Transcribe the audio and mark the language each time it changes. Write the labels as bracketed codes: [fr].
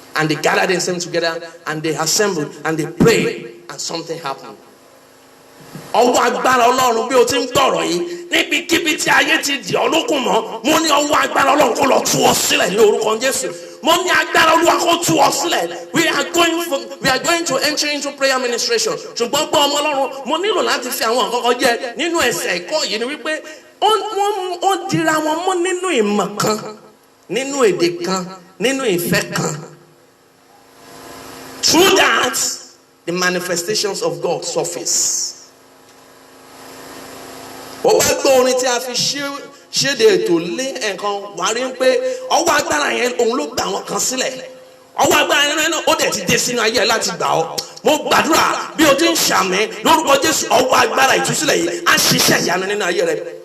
[en] And they gathered themselves together and they assembled and they prayed and something happened. [yo] Ọwọ́ agbára Ọlọ́run bí o ti ń gbọ́rọ̀ yìí níbikíbi tí ayé ti dì ọ́ lókun mọ́, mo ní ọwọ́ agbára Ọlọ́run kó lọ tú ọ sílẹ̀ ní orúkọ Jésù. Mo ní agbára Olúwa kó tú ọ sílẹ̀. [en] We are going to enter into prayer ministration. [yo] Ṣùgbọ́n gbọ́ ọmọ Ọlọ́run, mo nílò láti fi àwọn nǹkan kan jẹ nínú ẹsẹ̀ ẹ̀kọ́ yìí ni wípé ó dira wọn mọ́ nínú ìmọ̀ kan, nínú èdè kan, nínú ìfẹ́ kan. [en] Through that, the manifestations of God surface. [yo] Ó wá gbọ́ orin tí a fi ṣéde ètò lé nǹkan wà rí pé ọwọ́ agbára yẹn òun ló gbà wọn kan sílẹ̀. Ọwọ́ agbára yẹn náà ó dẹ̀ ti dé sínú ayé láti gbà ọ́. Mo gbàdúrà bí o ti ń ṣàmì lórúkọ Jésù, ọwọ́ agbára ìtúsílẹ̀ yìí á ṣiṣẹ́ ìyanu nínú ayé rẹ.